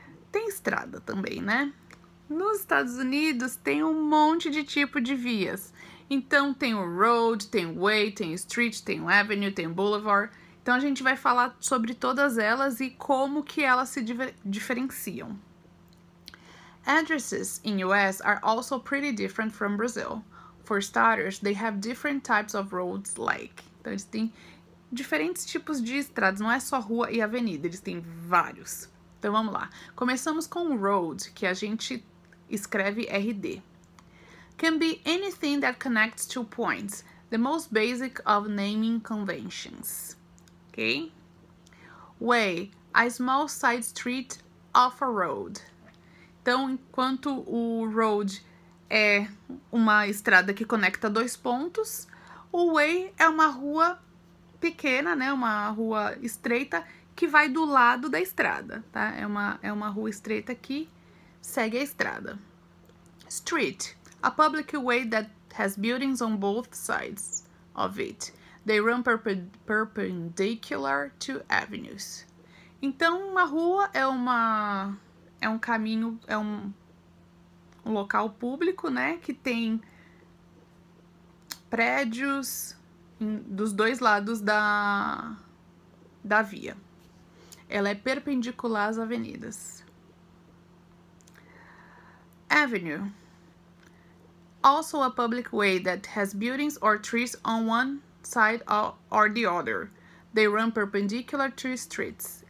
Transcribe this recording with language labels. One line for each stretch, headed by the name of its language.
Portuguese: Tem estrada também, né? Nos Estados Unidos tem um monte de tipo de vias. Então, tem o road, tem o way, tem o street, tem o avenue, tem o boulevard. Então, a gente vai falar sobre todas elas e como que elas se diferenciam.
English: Addresses in US are also pretty different from Brazil. For starters, they have different types of roads like.
Portuguese: Então, eles têm diferentes tipos de estradas, não é só rua e avenida, eles têm vários. Então, vamos lá. Começamos com o road, que a gente escreve RD.
English: Can be anything that connects two points.
Portuguese: The most basic of naming conventions. Ok?
English: Way, a small side street off a road.
Portuguese: Então, enquanto o road é uma estrada que conecta dois pontos, o way é uma rua pequena, né? Uma rua estreita que vai do lado da estrada, tá? É uma rua estreita que segue a estrada.
English: Street, a public way that has buildings on both sides of it. They run perpendicular to avenues.
Portuguese: Então, uma rua é um caminho, é um local público, né, que tem prédios dos dois lados da via. Ela é perpendicular às avenidas.
English: Avenue. Also a public way that has buildings or trees on one side or the other. They run perpendicular to streets.